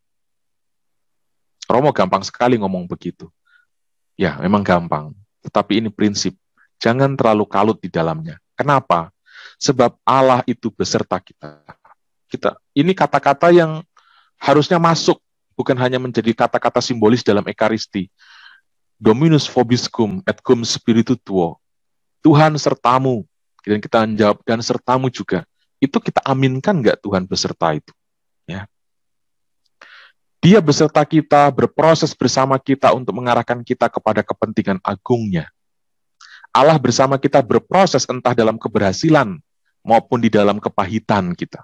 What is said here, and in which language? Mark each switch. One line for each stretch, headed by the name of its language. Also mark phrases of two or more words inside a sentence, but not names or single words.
Indonesian: Romo gampang sekali ngomong begitu. Ya, memang gampang. Tetapi ini prinsip. Jangan terlalu kalut di dalamnya. Kenapa? Sebab Allah itu beserta kita. Ini kata-kata yang harusnya masuk, bukan hanya menjadi kata-kata simbolis dalam Ekaristi.
Latin: Dominus vobiscum et cum spiritu tuo.
Indonesian: Tuhan sertamu. Dan kita menjawab, dan sertamu juga. Itu kita aminkan nggak Tuhan beserta itu? Ya. Dia beserta kita, berproses bersama kita untuk mengarahkan kita kepada kepentingan agungnya. Allah bersama kita berproses entah dalam keberhasilan maupun di dalam kepahitan kita.